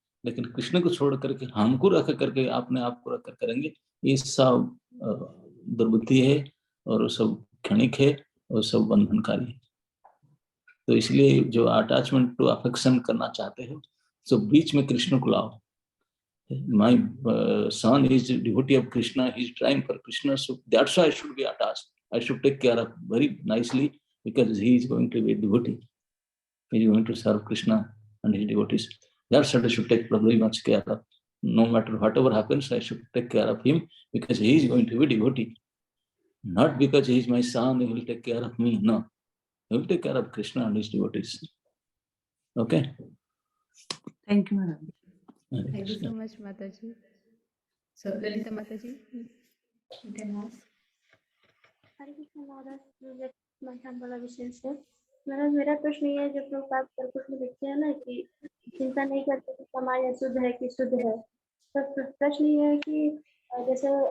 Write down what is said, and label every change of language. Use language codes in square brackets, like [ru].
[hi] लेकिन कृष्ण को छोड़ करके हमको रख करके, आपने आपको रख कर करेंगे, ये सब दुर्बुद्धि है और सब क्षणिक है और सब बंधनकारी है। तो इसलिए जो अटैचमेंट टू अफेक्शन करना चाहते हो, तो बीच में कृष्ण को लाओ। [en] My son is devotee of Krishna. He is trying for Krishna, so that's why I should be attached. I should take care of very nicely because he is going to be a devotee. He is going to serve Krishna and his devotees. That's what I should take very much care of. No matter whatever happens, I should take care of him because he is going to be devotee. Not because he is my son, he will take care of me. No, he will take care of Krishna and his devotees. Okay. Thank you, Maharaj. Thank you so much, Mataji. So, Lalita Mataji, you can ask. [hi] हरे कृष्ण महाराज, मंथन वाला विषय से महाराज, मेरा प्रश्न ये है, जो प्रभुपाद कुछ में लिखते हैं ना कि चिंता नहीं करते कि समाज अशुद्ध है कि शुद्ध है, तो प्रश्न ये है कि जैसे